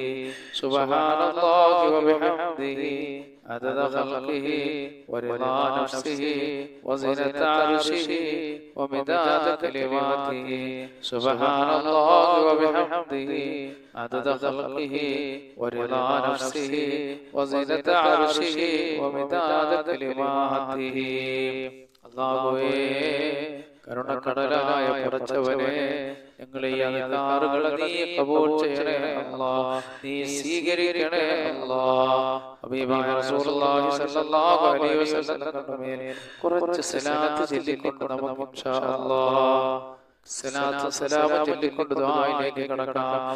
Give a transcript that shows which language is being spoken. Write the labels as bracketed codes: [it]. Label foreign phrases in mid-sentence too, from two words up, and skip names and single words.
[ar] سبحان الله وبحمده عدد خلقه ورضا نفسه وزنة عرشه ومداد كلماته. سبحان الله وبحمده عدد خلقه ورضا نفسه وزنة عرشه ومداد كلماته. [ml] അല്ലാഹുവേ, കരുണക്കടലായ പടച്ചവനെ, ഞങ്ങളെ ഈ അദ്കാറുകളെ നീ ഖബൂൽ ചെയ്യണേ അല്ലാഹ്, നീ സ്വീകരിക്കണേ അല്ലാഹ്. ഹബീബായ റസൂലുള്ളാഹി [ar] صلى الله عليه وسلم [ml] മേൽ കുറച്ച് സലാത്ത് ചൊല്ലിക്കൊണ്ട് നമുക്ക് [ar] إن شاء الله [ml] സലാത്ത് സലാം ചൊല്ലിക്കൊണ്ട് ദുആയിലേക്ക് കടക്കാം.